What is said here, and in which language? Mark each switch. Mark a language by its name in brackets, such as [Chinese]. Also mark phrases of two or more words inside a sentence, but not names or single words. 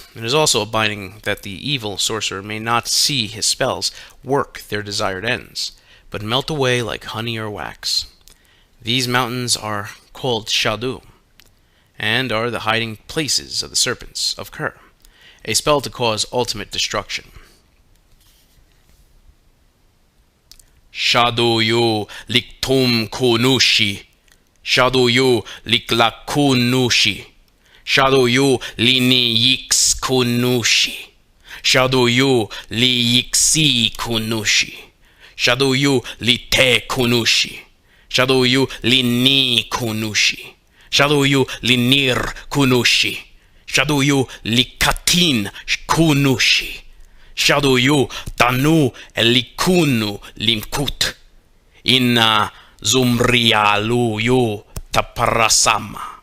[English] It is also a binding that the evil sorcerer may not see his spells work their desired ends, but melt away like honey or wax. These mountains are called Shadu, and are the hiding places of the serpents of Ker, a spell to cause ultimate destruction. [Sumerian] Shadu yu liktum kunushi, Shadu yu liklakunushi, Shadu yu lini yix kunushi, Shadu yu li yixi kunushi, Shadu yu li te kunushi, Shadu yu li ni kunushi, Shadu yu li nir kunushi, Shadu yu li katin kunushi, Shadu yu tanu elikunu limkut, Inna Zumrialu yu taparasama.